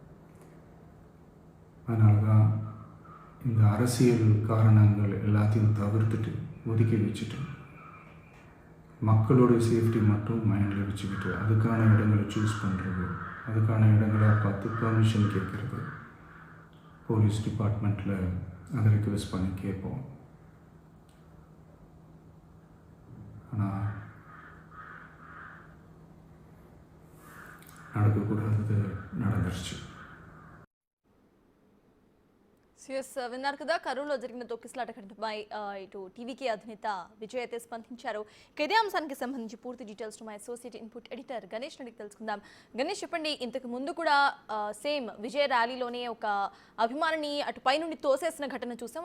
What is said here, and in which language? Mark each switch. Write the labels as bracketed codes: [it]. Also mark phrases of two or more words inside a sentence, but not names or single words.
[ta] அதனால தான் இந்த அரசியல் காரணங்கள் எல்லாத்தையும் தவிர்த்துட்டு ஒதுக்கி வச்சுட்டு மக்களோட சேஃப்டி மட்டும் மைண்டில் வச்சுக்கிட்டு அதுக்கான இடங்களை சூஸ் பண்ணுறது, அதுக்கான இடங்களை பார்த்து பர்மிஷன் கேட்குறது, [en] police departmentil [ta] அதை ரிக்வெஸ்ட் பண்ணி கேட்போம். ஆனால் நடக்கக்கூடாதது நடந்துருச்சு. [te] విన్నారు కదా, కరూరులో జరిగిన తొక్కిసలాట ఘటనపై ఇటు టీవీకే అధినేత విజయ్ అయితే స్పందించారు. ఇదే అంశానికి సంబంధించి పూర్తి డీటెయిల్స్ మా [en] associate input editor [te] గణేష్ అడిగి తెలుసుకుందాం. గణేష్, చెప్పండి, ఇంతకు ముందు కూడా సేమ్ విజయ్ ర్యాలీలోనే ఒక అభిమానిని అటు పై నుండి తోసేసిన ఘటన చూసాం.